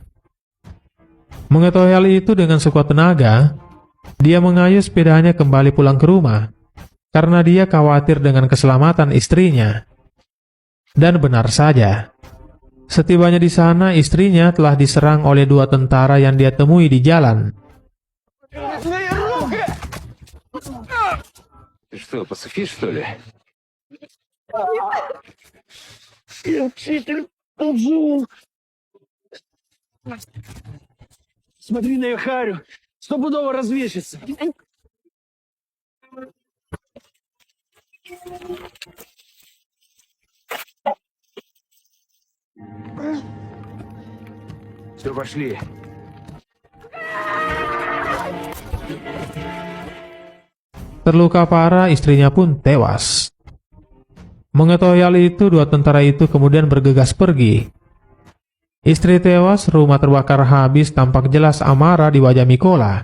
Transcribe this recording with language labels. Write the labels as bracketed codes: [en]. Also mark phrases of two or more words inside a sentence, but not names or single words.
[id] Mengetahui hal itu dengan sekuat tenaga, dia mengayuh sepedanya kembali pulang ke rumah karena dia khawatir dengan keselamatan istrinya. Dan benar saja, setibanya di sana istrinya telah diserang oleh 2 tentara yang dia temui di jalan. [ru] Ты что, пацифист, что ли? Я учитель Алжу. Смотри на ее харю. Стопудово развесится. Все, пошли. [id] Terluka parah, istrinya pun tewas. Mengetahui hal itu, 2 tentara itu kemudian bergegas pergi. Istri tewas, rumah terbakar habis, tampak jelas amarah di wajah Mikola.